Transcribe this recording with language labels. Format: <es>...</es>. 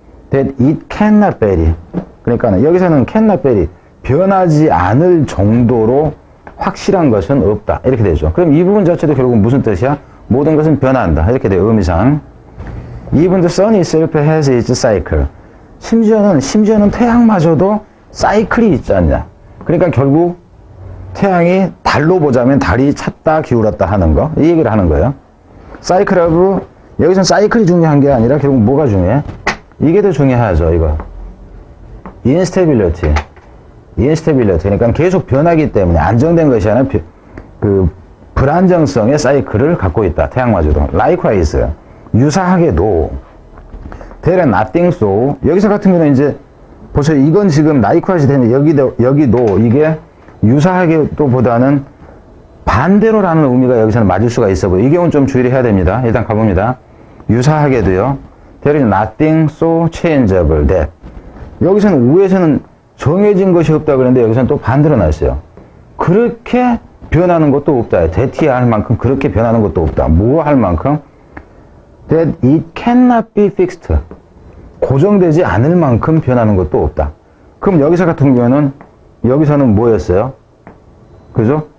<en>That it cannot vary.</en> <ko>그러니까는 여기서는</ko> <en>cannot vary.</en> <ko>변하지 않을 정도로 확실한 것은 없다. 이렇게 되죠. 그럼 이 부분 자체도 결국은 무슨 뜻이야? 모든 것은 변한다. 이렇게 돼요. 의미상.</ko> <en>Even the sun itself has its cycle.</en> <ko>심지어는 태양마저도 사이클이 있지 않냐. 그러니까 결국 태양이 달로 보자면 달이 찼다 기울었다 하는 거. 이 얘기를 하는 거예요. 사이클하고 여기서는 사이클이 중요한 게 아니라 결국 뭐가 중요해? 이게 더 중요하죠. 이거. instability. 그러니까 계속 변하기 때문에 안정된 것이 아니라 불안정성의 사이클을 갖고 있다. 태양마저도.</ko> <en>Likewise.</en> <ko>유사하게도</ko> <en>there is nothing so</en> <ko>여기서 같은 경우는 이제 보세요. 이건 지금 나이크화시 되는 여기도 이게 유사하게 또 보다는 반대로라는 의미가 여기서는 맞을 수가 있어 보여요. 이 경우는 좀 주의를 해야 됩니다. 일단 가봅니다. 유사하게도요.</ko> <en>There is nothing so changeable that.</en> <ko>여기서는 우에서는 정해진 것이 없다 그랬는데 여기서는 또 반대로 나왔어요. 그렇게 변하는 것도 없다. that이야 할 만큼 그렇게 변하는 것도 없다. 뭐 할 만큼?</ko> <en>That it cannot be fixed.</en> <ko>고정되지 않을 만큼 변하는 것도 없다. 그럼 여기서 같은 경우에는 여기서는 뭐였어요? 그죠?</ko>